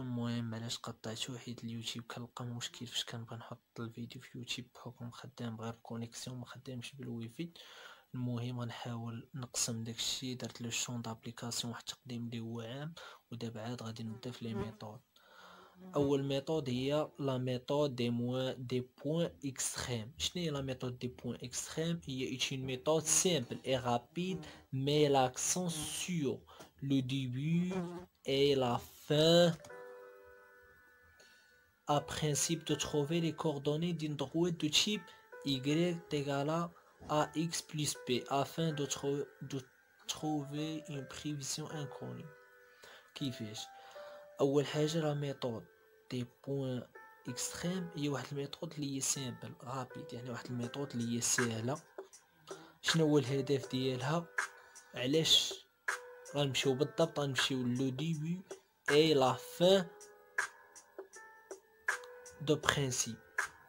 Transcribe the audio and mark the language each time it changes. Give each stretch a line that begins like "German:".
Arabic: المهم علاش قطعته؟ حيت اليوتيوب كنلقى مشكل فاش كنبغي نحط الفيديو في يوتيوب بحكم خدام بغير الكونيكسيون ما خدامش بالويفي. المهم غنحاول نقسم داكشي، درت لو شون دابليكاسيون واحد التقديم اللي هو عام، ودابا عاد غادي نبدا في لي ميثود. اول ميثود هي لا ميثود دي بوين اكستريم. شنو هي لا ميثود دي بوين اكستريم؟ هي
French: une méthode simple et rapide mais l'accent sur le début et la fin a principe de trouver les coordonnées d'une droite de type y égale à x plus b afin de trouver une prévision inconnue.
Arabic: كيفاش؟ اول حاجه لا ميثود دي بوين اكستريم هي واحد الميثود اللي هي سامبل رابيد، يعني واحد الميثود اللي هي سهله. شنو هو الهدف ديالها؟ علاش غنمشيو بالضبط؟ غنمشيو لو ديبي اي لا فين دو برينسيپ.